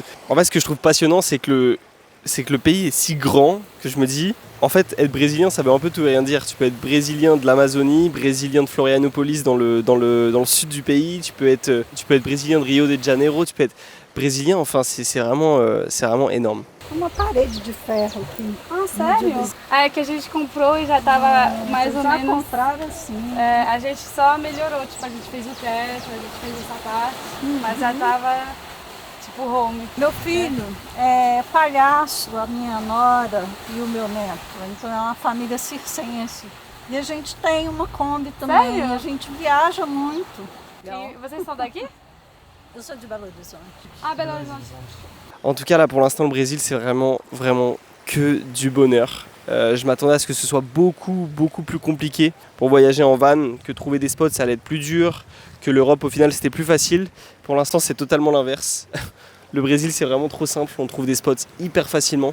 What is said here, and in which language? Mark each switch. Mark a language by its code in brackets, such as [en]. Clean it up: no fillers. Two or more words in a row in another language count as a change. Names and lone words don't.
[fr] En fait ce que je trouve passionnant c'est que le pays est si grand que je me dis, en fait, être brésilien, ça veut un peu tout et rien dire. Tu peux être brésilien de l'Amazonie, brésilien de Florianopolis dans le sud du pays, tu peux être brésilien de Rio de Janeiro, tu peux être brésilien, enfin, c'est vraiment énorme. [pt] Uma parede de ferro aqui. Ah, sério? É que a gente comprou e já tava mais ou menos... Já compraram assim. A gente só melhorou, tipo, a gente fez o teto, a gente fez essa parte, mas já tava... home. Meu filho é palhaço, a minha nora e o meu neto. Então é uma família circense. E a gente tem uma Kombi também. Sério? A gente viaja muito. E vocês são daqui? Eu sou de Belo Horizonte. Ah, Belo Horizonte. [fr] En tout cas, là, pour l'instant, le Brésil, c'est vraiment que du bonheur. Je m'attendais à ce que ce soit beaucoup plus compliqué pour voyager en van, que trouver des spots, ça allait être plus dur, que l'Europe, au final, c'était plus facile. Pour l'instant, c'est totalement l'inverse. Le Brésil, c'est vraiment trop simple, on trouve des spots hyper facilement.